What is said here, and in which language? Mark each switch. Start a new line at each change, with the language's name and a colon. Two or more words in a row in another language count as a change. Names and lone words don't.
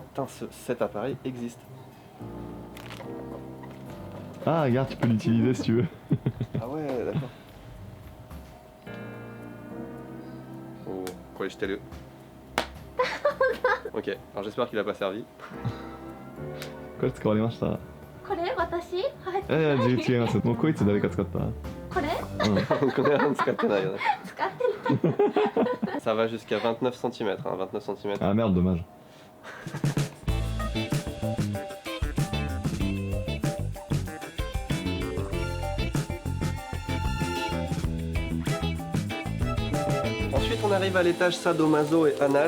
French: Putain, cet appareil existe. Ah, regarde, tu peux l'utiliser si tu veux. Ah ouais, d'accord. Oh, quoi, j'étais le... Ok, alors j'espère qu'il a pas servi.
Japanese: これ使われました。これ私はい違います。もうこいつ誰か使った？これ
French: On connaît rien de ce qu'il y en a.
Japanese: 使ってる
French: Ça va jusqu'à 29 cm, hein, 29 cm. Ah merde, dommage. Ensuite, on arrive à l'étage sadomaso et anal.